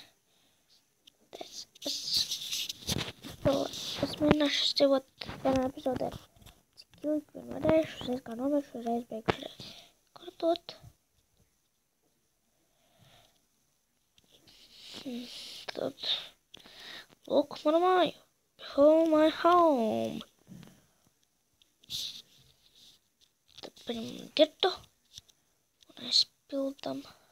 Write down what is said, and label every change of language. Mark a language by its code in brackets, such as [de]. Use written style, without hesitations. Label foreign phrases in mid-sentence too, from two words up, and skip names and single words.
[lv] Es mēģināšu dzīvot vienā epizodē. Cik ilgi vien varēšu, uzreiz kā nomiršu, uzreiz beigšu kārtot. Tad, lūk, mana māja. [en] Behold my home. [lv] Tad paņemam tirtu un aizpildam.